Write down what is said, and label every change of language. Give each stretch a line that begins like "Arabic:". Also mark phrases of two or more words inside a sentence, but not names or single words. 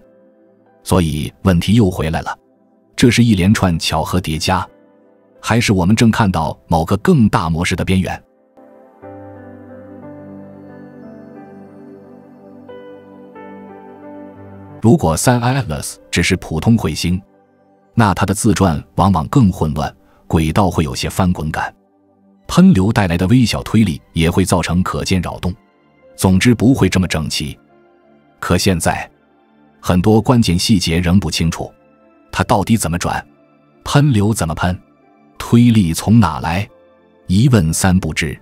Chinese: 所以問題又回來了，這是一連串巧合疊加，還是我們正看到某個更大模式的邊緣？如果 3I Atlas 只是普通彗星，那它的自轉往往更混亂，軌道會有些翻滾感，噴流帶來的微小推力也會造成可見擾動，總之不會這麼整齊。可現在很多關鍵細節仍不清楚，它到底怎麼轉，噴流怎麼噴，推力從哪來，一問三不知。